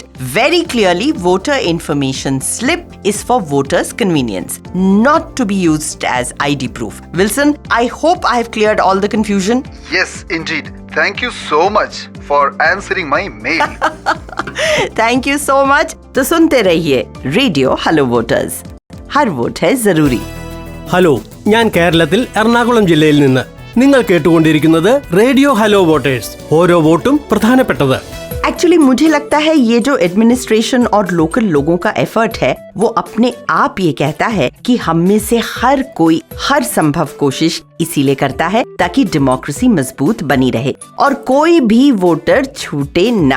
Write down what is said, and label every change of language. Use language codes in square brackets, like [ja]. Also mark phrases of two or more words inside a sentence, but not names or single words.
[en] Very clearly, voter information slip is for voters' convenience, not to be used as ID proof. Wilson, I hope I have cleared all the confusion. Yes, indeed. Thank you so much for answering my mail. Thank you so much. [hi] तो सुनते रहिए रेडियो हेलो वोटर्स, हर वोट है जरूरी। [ml] ഹലോ, ഞാൻ കേരളത്തിൽ എറണാകുളം ജില്ലയിൽ നിന്ന്. നിങ്ങൾ കേട്ടുകൊണ്ടിരിക്കുന്നത് റേഡിയോ ഹലോ വോട്ടേഴ്സ്, ഓരോ വോട്ടും പ്രധാനപ്പെട്ടത്। [hi] एक्चुअली मुझे लगता है ये जो एडमिनिस्ट्रेशन और लोकल लोगों का एफर्ट है, वो अपने आप ये कहता है कि हम में से हर कोई हर संभव कोशिश इसीलिए करता है ताकि डेमोक्रेसी मजबूत बनी रहे और कोई भी वोटर छूटे ना।